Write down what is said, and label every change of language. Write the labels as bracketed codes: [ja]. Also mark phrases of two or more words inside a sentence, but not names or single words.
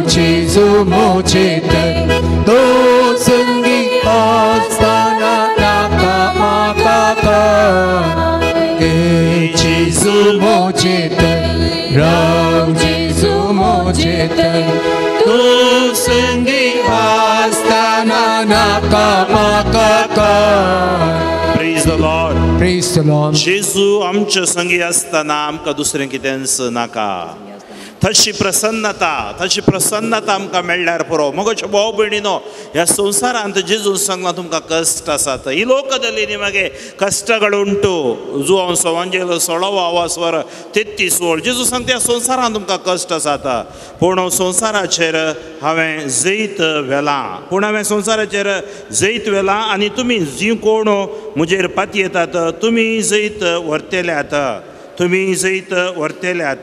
[kok] जेजू मोचे थंय तू संगी आसतना नाका म्हाका. ए जेजू मोचे थंय राव. जेजू मोचे थंय तू संगी आसतना नाका म्हाका. [en] Praise the Lord. Praise the Lord. [kok] जेजू आमच्या संगी असताना आमकां दुसरें कितेंच नाका. तशी प्रसन्नता आमकां मेळ्ळ्यार पुरो. मगोच्या भाव भयणीनो, ह्या संवसारांत जेजू सांगला तुमकां कश्ट आसात. [kn] ಈ ಲೋಕದಲ್ಲಿ ನಿಮಗೆ ಕಷ್ಟಗಳುಂಟು. [kok] जुआंव सवांजेलो 16वा स्वर 33 वळ. जेजू सांगता ह्या संवसारांत तुमकां कश्ट आसात, पूण संवसाराचेर हांवें जैत व्हेलां. जैत व्हेलां आनी तुमी जी कोण म्हजेर पातयेतात तुमी जैत व्हरतेल्यात.